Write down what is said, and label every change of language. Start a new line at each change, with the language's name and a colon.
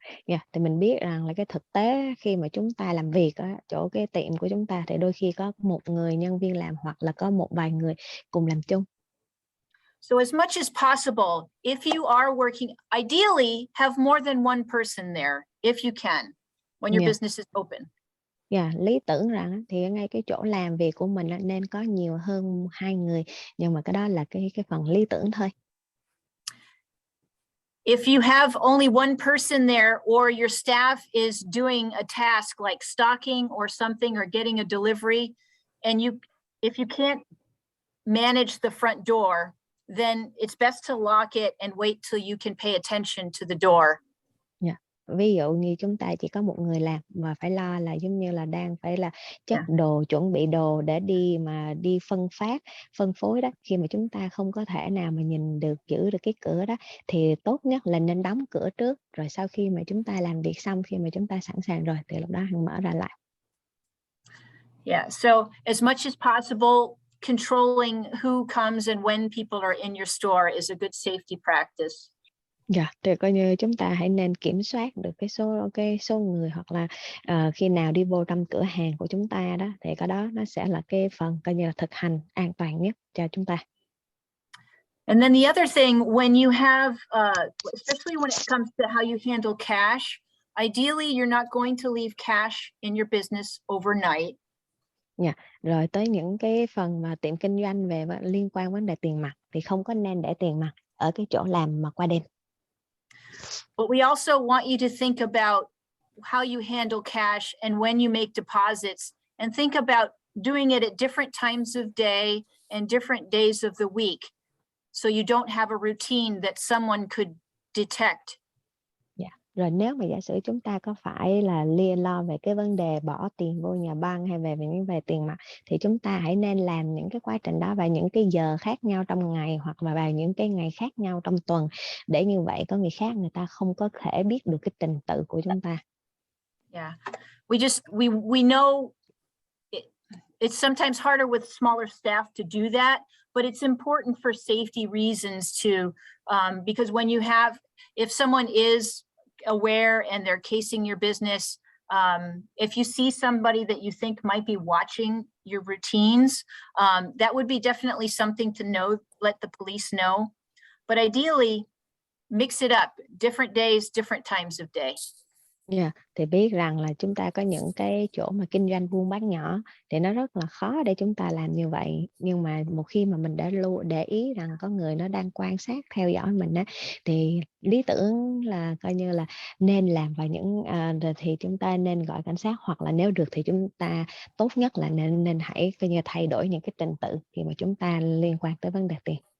Vietnamese: Yeah, thì mình biết rằng là cái thực tế khi mà chúng ta làm việc ở chỗ cái tiệm của chúng ta thì đôi khi có một người nhân viên làm hoặc là có một vài người cùng làm chung.
English: So as much as possible, if you are working, ideally have more than one person there if you can when your business is open.
Vietnamese: Lý tưởng rằng thì ngay cái chỗ làm việc của mình nên có nhiều hơn 2 người, nhưng mà cái đó là cái phần lý tưởng thôi.
English: If you have only one person there, or your staff is doing a task like stocking or something, or getting a delivery, and if you can't manage the front door, then it's best to lock it and wait till you can pay attention to the door.
Vietnamese: Ví dụ như chúng ta chỉ có một người làm và phải lo là giống như là đang phải là chất đồ, chuẩn bị đồ để đi phân phối đó. Khi mà chúng ta không có thể nào mà nhìn được, giữ được cái cửa đó, thì tốt nhất là nên đóng cửa trước, rồi sau khi mà chúng ta làm việc xong, khi mà chúng ta sẵn sàng rồi thì lúc đó hãy mở ra lại.
English: Yeah, so as much as possible, controlling who comes and when people are in your store is a good safety practice.
Vietnamese: Thì coi như chúng ta hãy nên kiểm soát được cái số người, hoặc là khi nào đi vô trong cửa hàng của chúng ta đó, thì cái đó nó sẽ là cái phần coi như là thực hành an toàn nhất cho chúng ta.
English: And then the other thing, when you have, especially when it comes to how you handle cash, ideally you're not going to leave cash in your business overnight.
Vietnamese: Rồi tới những cái phần mà tiệm kinh doanh về liên quan vấn đề tiền mặt thì không có nên để tiền mặt ở cái chỗ làm mà qua đêm.
English: But we also want you to think about how you handle cash and when you make deposits, and think about doing it at different times of day and different days of the week, so you don't have a routine that someone could detect.
Vietnamese: Rồi nếu mà giả sử chúng ta có phải là lo về cái vấn đề bỏ tiền vô nhà băng hay về những về tiền mặt, thì chúng ta hãy nên làm những cái quá trình đó vào những cái giờ khác nhau trong ngày, hoặc là vào những cái ngày khác nhau trong tuần, để như vậy có người khác người ta không có thể biết được cái trình tự của chúng ta.
English: Yeah, we know it's sometimes harder with smaller staff to do that, but it's important for safety reasons too, because when you have, if someone is aware and they're casing your business, if you see somebody that you think might be watching your routines, that would be definitely something to know, let the police know. But ideally, mix it up, different days, different times of day.
Vietnamese: Thì biết rằng là chúng ta có những cái chỗ mà kinh doanh buôn bán nhỏ thì nó rất là khó để chúng ta làm như vậy, nhưng mà một khi mà mình đã để ý rằng có người nó đang quan sát theo dõi mình á, thì lý tưởng là coi như là nên làm vào những thì chúng ta nên gọi cảnh sát, hoặc là nếu được thì chúng ta tốt nhất là nên hãy coi như thay đổi những cái trình tự khi mà chúng ta liên quan tới vấn đề tiền.